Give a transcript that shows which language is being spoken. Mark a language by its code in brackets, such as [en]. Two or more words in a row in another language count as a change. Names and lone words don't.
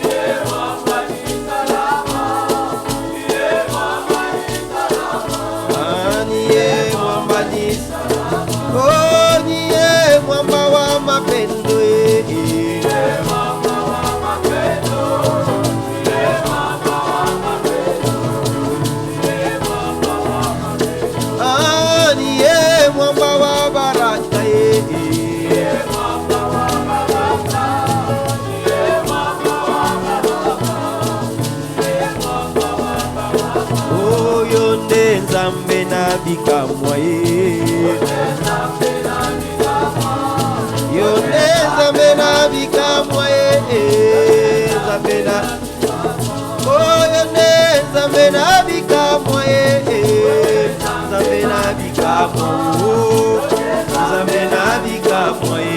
[sw] Oh, niye mwamba wa mapendo, ah, niye mwamba wa baraka, [ln] oh, yonde nzambe na bikamwa, yonde nzambe na bikamwa, nzambe na, oh, yonde nzambe na bikamwa, nzambe na bikamwa, oh, nzambe na bikamwa,